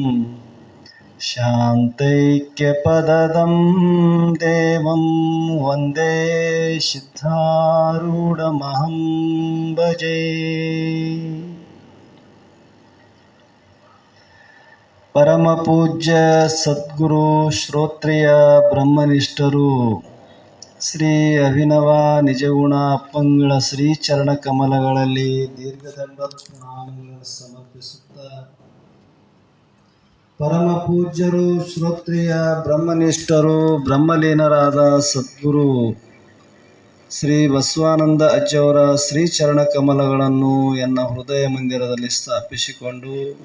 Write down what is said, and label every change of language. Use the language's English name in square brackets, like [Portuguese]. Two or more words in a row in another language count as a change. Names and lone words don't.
[Sanskrit] शान्तैक्यपददं देवं वन्दे सिद्धारूढमहं भजे। [Kannada] ಪರಮ ಪೂಜ್ಯ ಸದ್ಗುರು ಶ್ರೋತ್ರಿಯ ಬ್ರಹ್ಮನಿಷ್ಠರು ಶ್ರೀ ಅಭಿನವ ನಿಜಗುಣ ಅಪ್ಪಂಗಳ ಶ್ರೀ ಚರಣ ಕಮಲಗಳಲ್ಲಿ ದೀರ್ಘದಂಡ ಪ್ರಣಾಮಗಳನ್ನು ಸಮರ್ಪಿಸುತ್ತಾ, ಪರಮ ಪೂಜ್ಯರು ಶ್ರೋತ್ರಿಯ ಬ್ರಹ್ಮನಿಷ್ಠರು ಬ್ರಹ್ಮಲೀನರಾದ ಸದ್ಗುರು ಶ್ರೀ ಬಸವಾನಂದ ಅಜ್ಜವರ ಶ್ರೀ ಚರಣ ಕಮಲಗಳನ್ನು ಎನ್ನ ಹೃದಯ ಮಂದಿರದಲ್ಲಿ ಸ್ಥಾಪಿಸಿಕೊಂಡು,